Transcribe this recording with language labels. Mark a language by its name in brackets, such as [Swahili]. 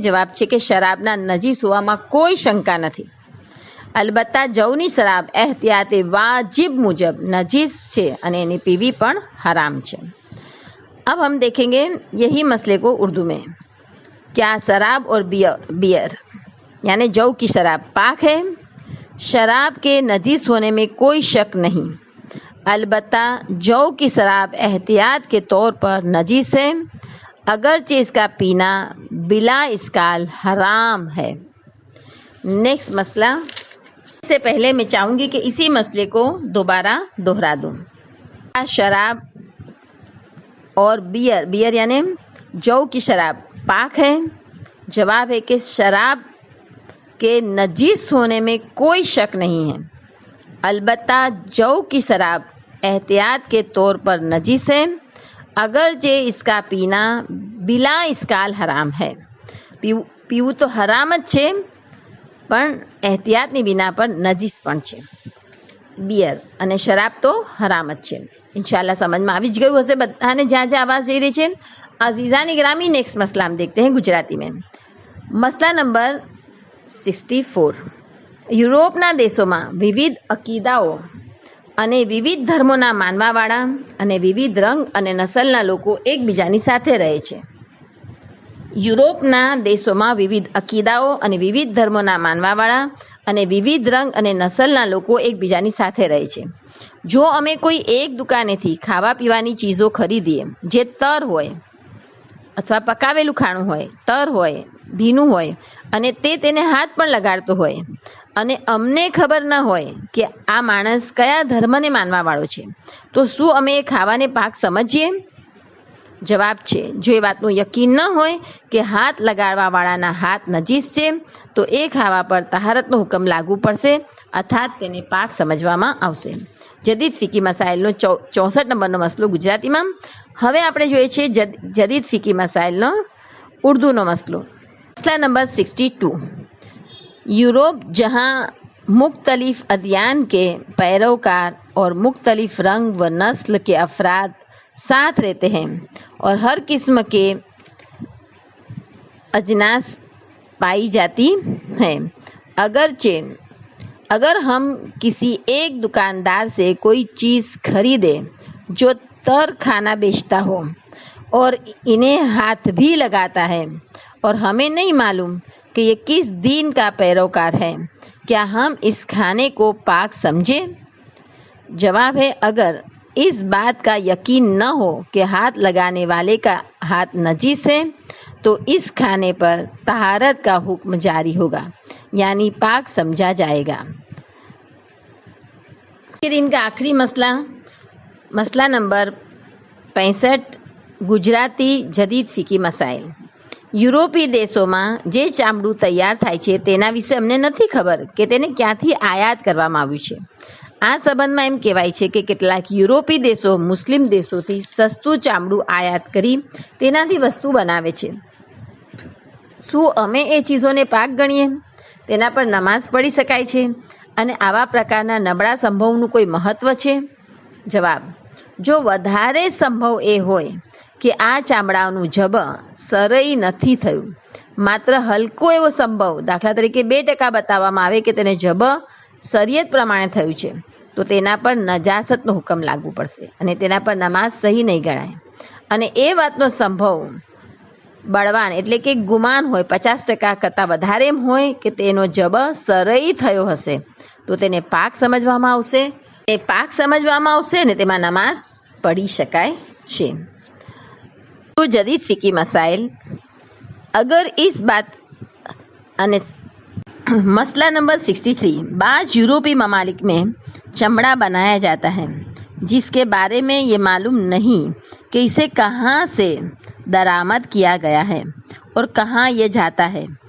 [Gujarati] જવાબ છે કે શરાબના નજીસ હોવામાં કોઈ શંકા નથી। અલબત્તા જવની શરાબ એહતિયાતે વાજિબ મુજબ નજીસ છે અને એની પીવી પણ હરામ છે। [Hindi] अब हम देखेंगे यही मसले को उर्दू में। क्या शराब और बियर यानी जौ की शराब पाक है? शराब के नजीस होने में कोई शक नहीं, अलबत्ता जौ की शराब एहतियात के तौर पर नजीस है, अगरचे इसका पीना बिला इसकाल हराम है। नेक्स्ट मसला। इससे पहले मैं चाहूँगी कि इसी मसले को दोबारा दोहरा दूँ। शराब और बियर यानी जौ की शराब पाक है? जवाब है कि शराब के नजीस होने में कोई शक नहीं है, अलबत्ता जौ की शराब एहतियात के तौर पर नजीस है, अगरचे इसका पीना बिला इसकाल हराम है। [Gujarati] पीવું તો હરામ જ છે, પણ એહતિયાતની વિના પર નજીસ પણ છે। બિયર અને શરાબ તો હરામ જ છે। [Hindi] इंशाल्लाह समझ में [Gujarati] આવી જ ગયું હશે બધાને જ્યાં જ્યાં આવાજ જઈ રહી છે। અઝીઝાની ગ્રામી [Hindi] नेक्स्ट मसला हम देखते हैं गुजराती में। मसला नंबर 64। [Gujarati] યુરોપના દેશોમાં વિવિધ અકીદાઓ અને વિવિધ ધર્મોના માનવાવાળા અને વિવિધ રંગ અને નસલના લોકો એકબીજાની સાથે રહે છે। યુરોપના દેશોમાં વિવિધ અકીદાઓ અને વિવિધ ધર્મોના માનવાવાળા અને વિવિધ રંગ અને નસલના લોકો એકબીજાની સાથે રહે છે। જો અમે કોઈ એક દુકાનેથી ખાવા પીવાની ચીજો ખરીદીએ જે તર હોય અથવા પકાવેલું ખાણું હોય, તર હોય, ભીનું હોય અને તેને હાથ પણ લગાડતો હોય અને અમને ખબર ન હોય કે આ માણસ કયા ધર્મને માનવાવાળો છે, તો શું અમે એ ખાવાને પાક સમજીએ? જવાબ છે, જો એ વાતનું યકીન ન હોય કે હાથ લગાડવાવાળાના હાથ નજીસ છે તો એ ખાવા પર તહારતનો હુકમ લાગુ પડશે, અર્થાત તેને પાક સમજવામાં આવશે। જદીદ ફિકી મસાઇલનો 64 નંબરનો મસલો ગુજરાતીમાં। હવે આપણે જોઈએ છે જદીદ ફિકી મસાઇલનો ઉર્દૂનો મસલો। [Hindi] मसला नंबर 62। यूरोप जहाँ मुख्तलिफ अदियान के पैरोकार और मुख्तलिफ रंग व नस्ल के अफराद साथ रहते हैं और हर किस्म के अजनास पाई जाती हैं, अगर हम किसी एक दुकानदार से कोई चीज़ खरीदें जो तर खाना बेचता हो और इन्हें हाथ भी लगाता है और हमें नहीं मालूम कि ये किस दीन का पैरोकार है, क्या हम इस खाने को पाक समझे? जवाब है, अगर इस बात का यकीन न हो कि हाथ लगाने वाले का हाथ नजीस है तो इस खाने पर तहारत का हुक्म जारी होगा, यानी पाक समझा जाएगा। दिन का आखिरी मसला, मसला नंबर 65 गुजराती जदीद [Gujarati] ફિકી મસાઇલ। યુરોપી દેશોમાં જે ચામડું તૈયાર થાય છે તેના વિશે અમને નથી ખબર કે તેને ક્યાંથી આયાત કરવામાં આવ્યું છે। આ સંબંધમાં એમ કહેવાય છે કે કેટલાક યુરોપી દેશો મુસ્લિમ દેશોથી સસ્તું ચામડું આયાત કરી તેનાથી વસ્તુ બનાવે છે। શું અમે એ ચીજોને પાક ગણીએ? તેના પર નમાઝ પઢી શકાય છે અને આવા પ્રકારના નબળા સંભવનું કોઈ મહત્વ છે? જવાબ, જો વધારે સંભવ એ હોય કે આ ચામડાનું જબ સરઈ નથી થયું, માત્ર હલકો એવો સંભવ, દાખલા તરીકે 2% બતાવવામાં આવે કે તેને જબ શરીયત પ્રમાણે થયું છે, તો તેના પર નજાસતનો હુકમ લાગુ પડશે અને તેના પર નમાઝ સહી નહીં ગણાય। અને એ વાતનો સંભવ બળવાન એટલે કે ગુમાન હોય 50% કરતાં વધારે એમ હોય કે તેનો જબ સરઈ થયો હશે તો તેને પાક સમજવામાં આવશે। એ પાક સમજવામાં આવશે ને તેમાં નમાઝ પઢી શકાય છે. તો જદીદ ફિકી મસાઇલ અગર [Hindi] इस बात અને मसला नंबर 63 बाज़ यूरोपी ममालिक में चमड़ा बनाया जाता है जिसके बारे में ये मालूम नहीं कि इसे कहाँ से दरामद किया गया है और कहाँ ये जाता है